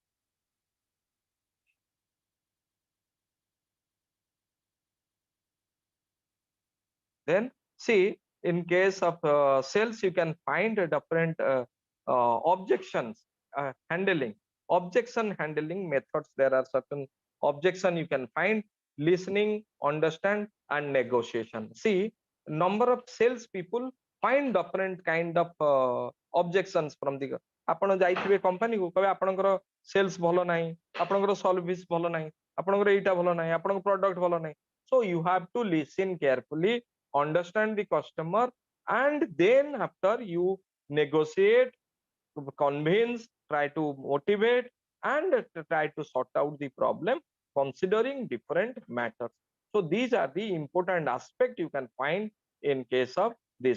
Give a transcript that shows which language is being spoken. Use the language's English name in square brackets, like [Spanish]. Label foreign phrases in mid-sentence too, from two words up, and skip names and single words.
[English] Then see, in case of sales, you can find different objections handling, objection handling methods. There are certain objection you can find: listening, understand, and negotiation. See, number of sales people find different kind of objections from the [Odia] ଆପଣ ଯାଇଥିବେ କମ୍ପାନୀକୁ, କହିବେ ଆପଣଙ୍କର ସେଲ୍ସ ଭଲ ନାହିଁ, ଆପଣଙ୍କର ସର୍ଭିସ ଭଲ ନାହିଁ, ଆପଣଙ୍କର ଏଇଟା ଭଲ ନାହିଁ, ଆପଣଙ୍କ ପ୍ରଡକ୍ଟ ଭଲ ନାହିଁ. [English] So you have to listen carefully, understand the customer, and then after you negotiate, convince, try to motivate, and try to sort out the problem considering different matters. So these are the important aspect you can find in case of this.